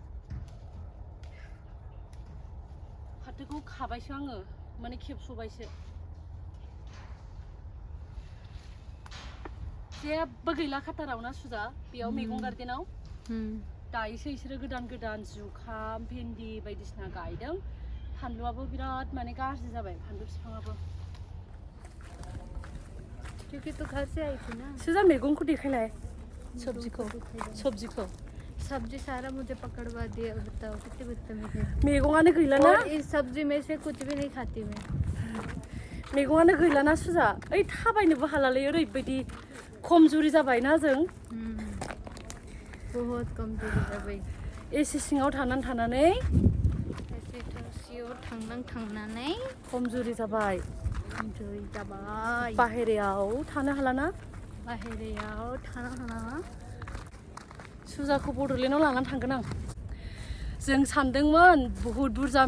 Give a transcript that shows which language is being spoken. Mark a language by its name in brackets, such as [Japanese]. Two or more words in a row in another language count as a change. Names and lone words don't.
[Bodo] फाथोखौ खाबायसो आङो माने खेबस'बायसो जेबो गैला खाटाराव ना सुजा बेयाव मैगं गार्डेनाव दायोसो बिसोरो गोदान गोदान जुखाम भेन्दि बायदिसिना गायदों फानलुआबो बिराद माने गाज्रि जाबाय फानलु बिफाङाबो [Hindi] क्योंकि तो घर से आई थी ना [Bodo] सुजा मैगंखौ दिखायलाय सब्जिखौ [Hindi] सब्जी सारा मुझे पकड़वा दिया बताओ कितने बदतमीज है [Bodo] मैगंआनो गैला ना [Hindi] इस सब्जी में से कुछ भी नहीं खाती मैं [Bodo] मैगंआनो गैला ना सुजा ओइ थाबायनोबो हालालै ओरैबायदि खमजुरि जाबाय ना जों [Hindi] बहुत कमजोरी जाबाय [Bodo] एसे सिङाव थानानै सिङाव थांनानै खमजुरि जाबाय बाहेरायाव थानो हाला ना सुजाखौ बड'लेण्डआव लानानै थांगोन आं जों सानदोंमोन बुहुत बुरजा